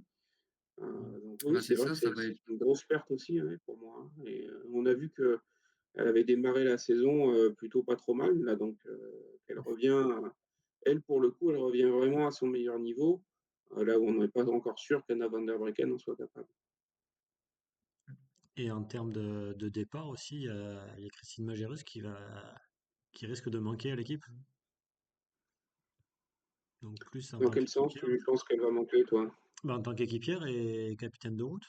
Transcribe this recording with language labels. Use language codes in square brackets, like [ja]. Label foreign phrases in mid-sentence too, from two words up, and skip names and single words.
[fr] Donc oui, Bah, c'est c'est vrai ça, que ça c'est va être une grosse perte aussi, ouais, pour moi, hein. Et on a vu qu'elle avait démarré la saison plutôt pas trop mal, là, donc elle revient, elle, pour le coup, elle revient vraiment à son meilleur niveau, là où on n'est pas encore sûr qu'Anna van der Breggen en soit capable. Et en termes de départ aussi, il y a Christine Majerus qui risque de manquer à l'équipe. Donc plus en Dans tant quel sens qu'équipière. tu penses qu'elle va manquer, toi? Bah, en tant qu'équipière et capitaine de route.